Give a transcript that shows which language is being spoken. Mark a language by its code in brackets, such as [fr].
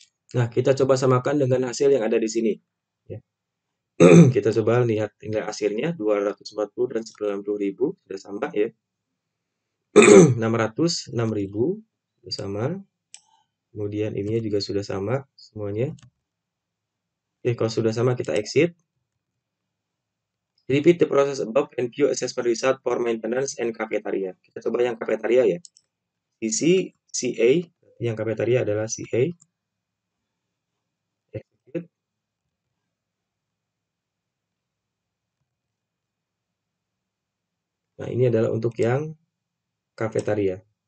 [id] Nah, kita coba samakan dengan hasil yang ada di sini. Ya. Kita coba lihat tinggal hasilnya, 240 dan 90.000, sudah sama ya. 600, 6.000, sudah sama. Kemudian ininya juga sudah sama semuanya. Oke, kalau sudah sama kita exit. [en] Repeat the process above and view assessment result for maintenance and cafeteria. [id] Kita coba yang cafeteria ya. Isi CA, yang cafeteria adalah CA. [en] Execute. [id] Nah, ini adalah untuk yang cafeteria.